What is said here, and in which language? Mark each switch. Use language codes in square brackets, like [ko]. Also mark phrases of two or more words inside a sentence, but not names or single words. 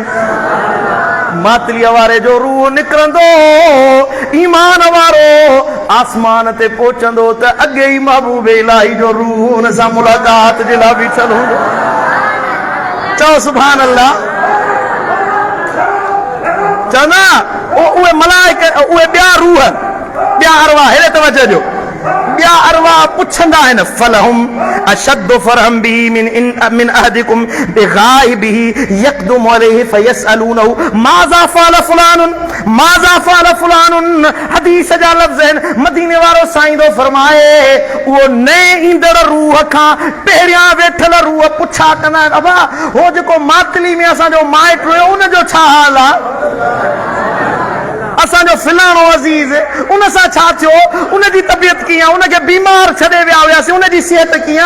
[sd] मातलीअ वारे जो रूह निकिरंदो, ईमान वारो आसमान ते पहुचंदो त अॻे ई महबूब इलाही जो रूह हुन सां मुलाक़ात जे लाइ बीठल हूंदो। चओ [ar] سبحان الله. [sd] चवंदा उहे मलाइक, उहे ॿिया रूह, ॿिया अरवा, हेॾे तवजो ॾियो, ॿिया अरवा पुछंदा आहिनि [ar] فلهم أشد فرحا به من أحدكم بغائبه يقدم عليه فيسألونه ماذا فعل فلان ماذا فعل فلان. [sd] हदीस जा लफ़्ज़ आहिनि। मदीने वारो साईं थो फरमाए उहो नए ईंदड़ रूह खां पहिरियां वेठल रूह पुछा कंदा आहिनि अबा हो जेको मातली में असांजो माइट हुयो उनजो छा हाल आहे, असांजो फिलाणो अज़ीज़ उन सां छा थियो, उनजी तबियत कीअं, उनखे बीमार छॾे विया हुआसीं, उनजी सिहत कीअं।